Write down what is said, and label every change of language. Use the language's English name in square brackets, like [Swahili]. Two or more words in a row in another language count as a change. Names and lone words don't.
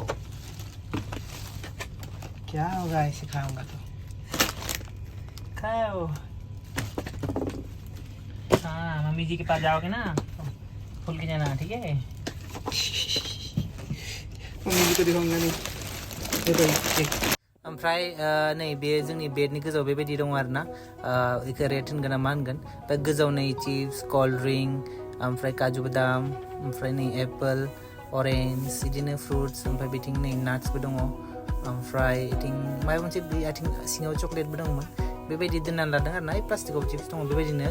[Hindi] खाओ जाओ गाइस सिखाऊंगा तो खाओ हाँ मम्मी जी के पास जाओगे ना खुल के जाना ठीक है मम्मी जी को दिखाऊंगा नहीं [Bodo] ओमफ्राय नै बे जोंनि बेडनि गोजौआव बेबायदि दङ आरोना बेखौ रेट होनगोन ना मा होनगोन ओमफ्राय गोजौआव नै चिप्स [English] cold drink [Bodo] ओमफ्राय काजु बादाम ओमफ्राय नै [English] apple orange [Bodo] बिदिनो फ्रुट्स ओमफ्राय बिथिं नै नाट्सबो दङ ओमफ्राय बिथिं माबा मोनसे आथिं सिङाव चकलेटबो दंमोन बेबायदि दोननानै लादों आरोना प्लास्टिकआव चिप्स दङ बेबायदिनो